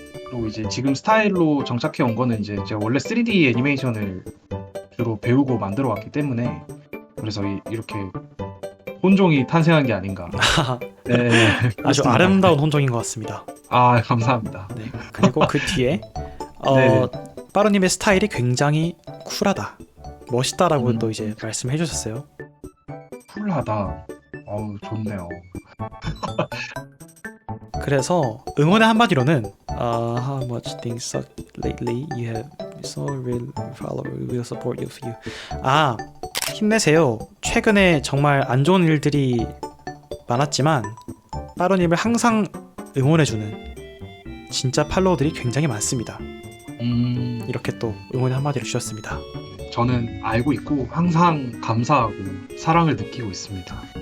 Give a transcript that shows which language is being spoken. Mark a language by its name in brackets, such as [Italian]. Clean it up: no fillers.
[Korean] 그리고 이제 지금 스타일로 정착해 온 거는 이제 제가 원래 3D 애니메이션을 주로 배우고 만들어 왔기 때문에 그래서 이렇게 혼종이 탄생한 게 아닌가. 네, 아주 그렇습니다. 아름다운 혼종인 것 같습니다. 아, 감사합니다. 네, 그리고 그 뒤에 네네. 빠루님의 스타일이 굉장히 쿨하다, 멋있다라고 또 이제 말씀해 주셨어요. 쿨하다. 어우, 좋네요. 그래서 응원의 한마디로는 [English] how much things suck lately you have so real follower will support you. [Korean] 힘내세요. 최근에 정말 안 좋은 일들이 많았지만 빠루님을 항상 응원해주는 진짜 팔로워들이 굉장히 많습니다. 이렇게 또 응원의 한마디를 주셨습니다. 저는 알고 있고 항상 감사하고 사랑을 느끼고 있습니다.